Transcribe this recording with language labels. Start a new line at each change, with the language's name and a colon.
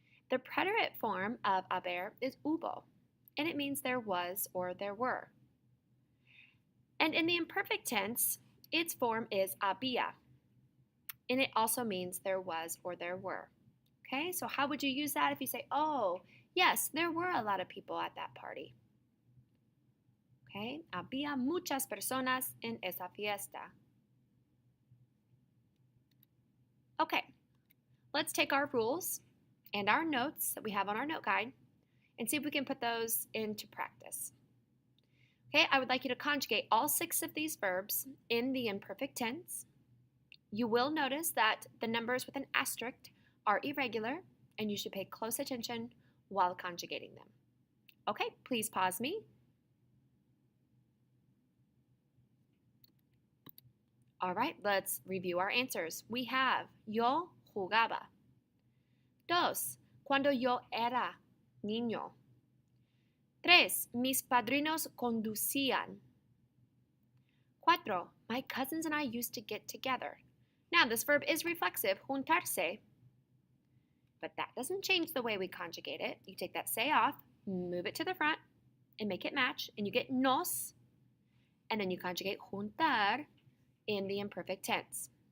English: The preterite form of haber is hubo, and it means there was or there were. And in the imperfect tense, its form is había, and it also means there was or there were. Okay, so how would you use that if you say, oh, yes, there were a lot of people at that party?
Spanish: Okay, había muchas personas en esa fiesta.
English: Okay, let's take our rules and our notes that we have on our note guide and see if we can put those into practice. Okay, I would like you to conjugate all 6 of these verbs in the imperfect tense. You will notice that the numbers with an asterisk are irregular, and you should pay close attention while conjugating them. Okay, please pause me. All right, let's review our answers. We have
Spanish: yo jugaba.
English: 2.
Spanish: Cuando yo era niño. 3. Mis padrinos conducían. 4.
English: My cousins and I used to get together. Now, this verb is reflexive, juntarse, but that doesn't change the way we conjugate it. You take that se off, move it to the front, and make it match, and you get nos, and then you conjugate juntar in the imperfect tense.